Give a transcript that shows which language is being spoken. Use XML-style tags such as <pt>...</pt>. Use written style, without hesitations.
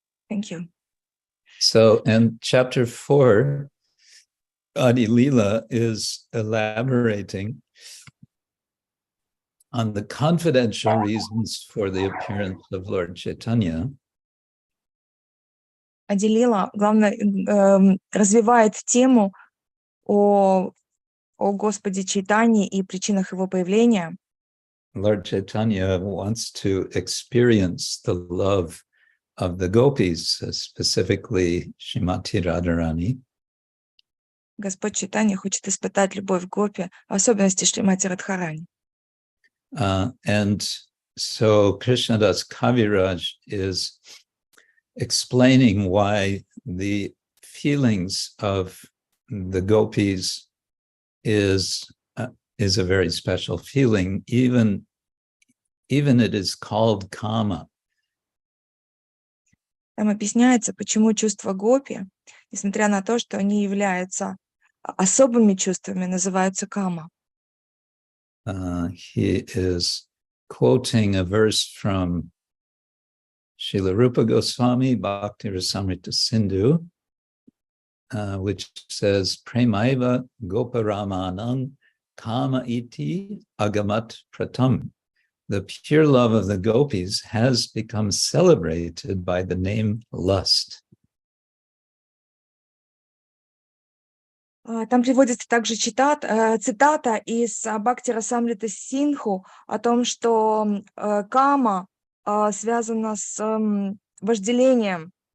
<en>Thank you. So, and chapter 4, Adi Lila is elaborating on the confidential reasons for the appearance of Lord Chaitanya.</en> <ru>Ади Лила, главное, развивает тему о Господе Чайтанье и причинах его появления.</ru> <en>Lord Chaitanya wants to experience the love of the gopis, specifically Srimati Radharani.</en> <ru>Господь Чайтанья хочет испытать любовь гопи, в особенности Шримати Радхарани.</ru> <en>And so Krishnadas Kaviraj is explaining why the feelings of the gopis is a very special feeling. Even it is called kama.</en> <ru>Там объясняется, почему чувства гопи, несмотря на то, что они являются особыми чувствами, называются кама.</ru> <en>He is quoting a verse from Srila Rupa Goswami, Bhakti Rasamrita Sindhu, which says,</en> <sa>Premaiva Goparamanam Kama iti agamat pratam.</sa> <en>The pure love of the gopis has become celebrated by the name lust.</en> <ru>Там приводится также цитата из Бхакти Расамриты Синху о том, что кама связана с вожделением.</ru>